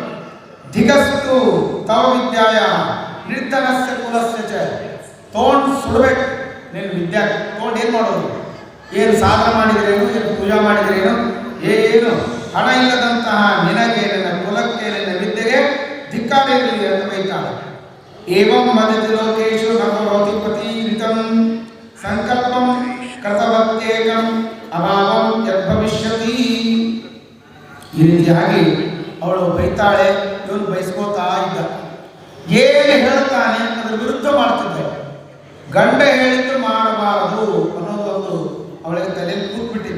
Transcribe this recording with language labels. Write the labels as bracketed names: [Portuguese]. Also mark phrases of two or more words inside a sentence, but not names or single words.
[Sanskrit] ಧಿಗಸ್ತು ತವ ವಿದ್ಯಾಯ ನಿರ್ಧನಸ್ಯ ಕುಲಸ್ಯ ಚ. [Kannada] ತೊಗೊಂಡು ಸುಡಬೇಕು ನೀನು ವಿದ್ಯಾ. ತೊಗೊಂಡು ಏನು ಮಾಡೋದು? ಏನು ಸಾಧನ ಮಾಡಿದ್ರೇನು, ಏನು ಪೂಜಾ ಮಾಡಿದ್ರೇನು, ಏನು ಹಣ ಇಲ್ಲದಂತಹ ನಿನಗೆ, ನಿನ್ನ ಕುಲಕ್ಕೆ, ನಿನ್ನ ವಿದ್ಯೆಗೆ ಧಿಕ್ಕಾರ ಇರಲಿ ಅಂತ ಬೈತಾಳೆ. [Sanskrit] ಏವಂ ವದತಿ ಲೋಕೇಶು ನ ಕರೋತಿ ಪತೀರಿತಂ ಸಂಕಲ್ಪಂ ಕೃತವತ್ಯೇಕಂ ಅಭಾವಂ ಯದ್ಭವಿಷ್ಯತಿ. [Kannada] ಈ ರೀತಿಯಾಗಿ ಅವಳು ಬೈತಾಳೆ, ಇವನು ಬಯಸ್ಕೋತಾ ಇದ್ದ. ಏನು ಹೇಳ್ತಾನೆ ಗಂಡ ಹೇಳಿದ್ದು ಮಾಡಬಾರದು ಅನ್ನೋದೊಂದು ಅವಳಿಗೆ ತಲೆಯಲ್ಲಿ ಕೂತ್ಬಿಟ್ಟಿತ್ತು.